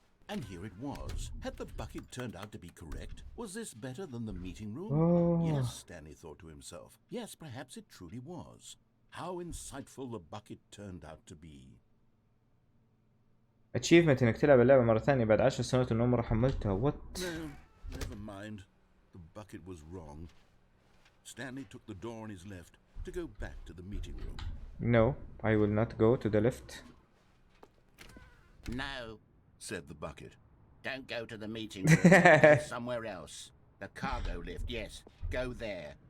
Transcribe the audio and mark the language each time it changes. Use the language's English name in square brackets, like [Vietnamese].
[English] And here it was. Had the bucket turned out to be correct? Was this better than the meeting room? Oh. Yes, Stanley thought to himself. Yes, perhaps it truly was. How insightful the bucket turned out to be. [Arabic] achievement انك تلعب اللعبة مرة ثانية بعد 10 سنوات من عمر حملتها. [English] What؟ No, never mind. The bucket was wrong. Stanley took the door on his left to go back to the meeting room. No, I will not go to the left. No, Said the bucket. don't go to the meeting room. Go somewhere else. The cargo lift, yes. Go there.